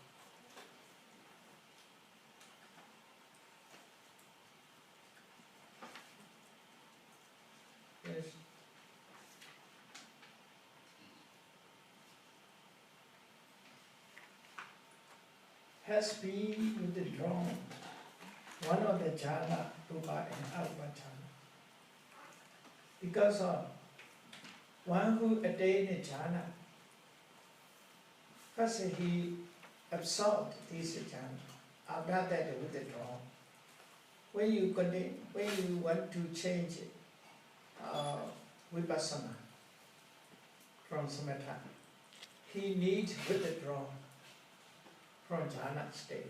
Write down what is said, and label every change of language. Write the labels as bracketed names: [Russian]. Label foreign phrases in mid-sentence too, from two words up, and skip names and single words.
[English] Yes. Has been withdrawn one of the jhana, rupa and [Pali] arupa jhana. [English] Because of one who attained a jhana, first he absorbed this jhana, after that withdrawn. When you want to change vipassana from samatha, he needs withdraw from jhana stage.